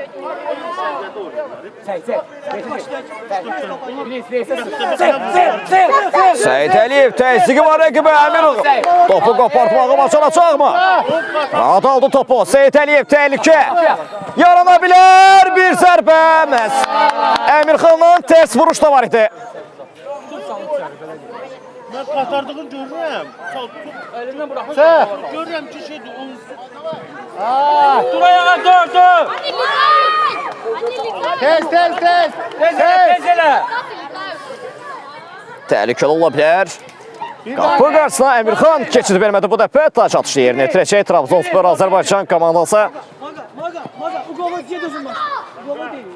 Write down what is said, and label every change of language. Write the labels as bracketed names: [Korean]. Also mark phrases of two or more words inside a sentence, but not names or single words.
[Azerbaijani] Seyid Əliyev təzyiqi var rəqibə Əmirov. Topu qopartmağı bacaracaqmı? Rahat aldı topu. Seyid Əliyev təhlükə. Yarana bilər bir zərbə. Məhz Əmirxanın ters vuruş da var idi. [Turkish] Ben katardığını görürüm. Elinden bırak. Sen. Görürüm ki şeydi. [Azerbaijani] Dur ayağa dur. Tez. Tez ele. Təhlükəli ola bilər. Qapı qarşısına Əmirxan keçid vermədi bu dəfə. Taç atışı yerinə yetirəcək Trabzonspor Azərbaycan komandası. [Turkish] Maga. Bu golu gidiyorsun bak. Bu golu değil.